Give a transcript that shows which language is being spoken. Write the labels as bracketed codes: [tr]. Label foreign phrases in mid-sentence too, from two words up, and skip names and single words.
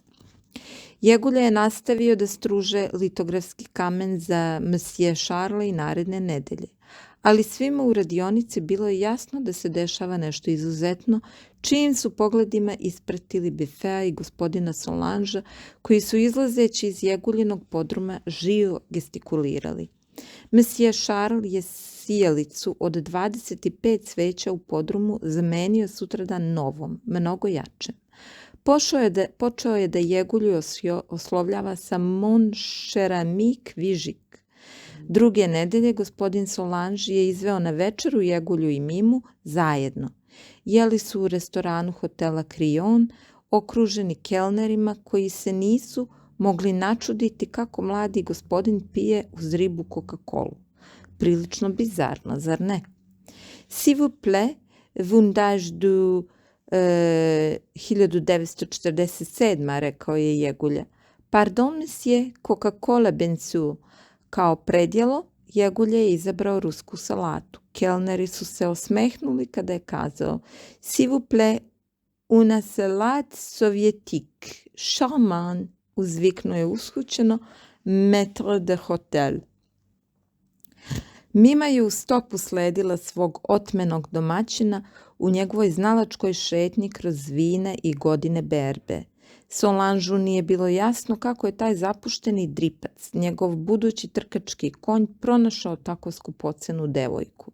[sr] Jegulja je nastavio da struže litografski kamen za Monsieur Charles i naredne nedelje, ali svima u radionici bilo je jasno da se dešava nešto izuzetno, čijim su pogledima ispratili Biffea i gospodina Solangea, koji su izlazeći iz Jeguljinog podruma živo gestikulirali. Monsieur Charles je sijalicu od 25 sveća u podrumu zamenio sutradan novom, mnogo jačem. Počeo je da Jegulju oslovljava sa [fr] Mon cher ami [sr] Kvižik. Druge nedelje gospodin Solange je izveo na večeru Jegulju i Mimu zajedno. Jeli su u restoranu hotela Crillon, okruženi kelnerima koji se nisu mogli načuditi kako mladi gospodin pije uz ribu Coca-Colu. Prilično bizarno, zar ne? [fr] S'il vous plaît, vundage du 1947, [sr] rekao je Jegulja. [fr] Pardon, monsieur, Coca-Cola bien sûr. [sr] Kao predjelo, Jegulja je izabrao rusku salatu. [fr] Kelneri su se osmehnuli kada je kazao S'il vous plaît, una salade soviétique. [sr] Charmant, uzviknuo je ushućeno [fr] maître de hotel. [sr] Mima je u stopu sledila svog otmenog domaćina u njegovoj znalačkoj šetnji kroz vine i godine berbe. Solangeu nije bilo jasno kako je taj zapušteni dripac, njegov budući trkački konj, pronašao tako skupocenu devojku.